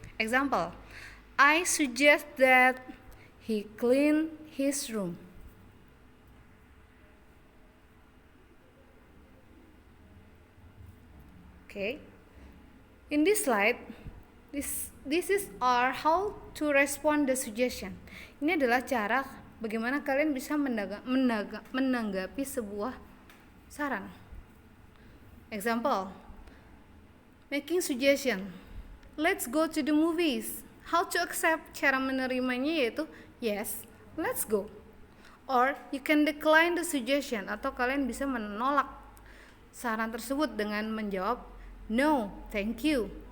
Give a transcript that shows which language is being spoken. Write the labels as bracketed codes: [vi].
[en] Example, I suggest that he clean his room. Okay, in this slide, this is how to respond the suggestion. [id] Ini adalah cara bagaimana kalian bisa menanggapi sebuah saran. [en] Example, making suggestion. Let's go to the movies. How to accept, [id] cara menerimanya yaitu [en] yes, let's go. Or you can decline the suggestion, [id] atau kalian bisa menolak saran tersebut dengan menjawab [en] no, thank you.